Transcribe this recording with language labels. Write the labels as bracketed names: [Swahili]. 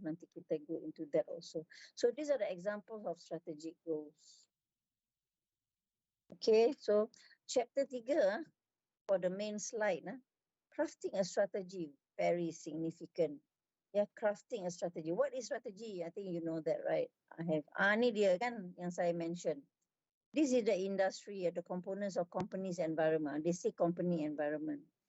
[Malay] Nanti kita [English] go into that also. So these are the examples of strategic goals. Okay, so chapter 3 for the main slide, crafting a strategy, very significant. Yeah, crafting a strategy. What is strategy? I think you know that, right? I have. [Malay] Ni dia kan yang saya mention. [English] This is the industry, the components of company's environment. They say company environment.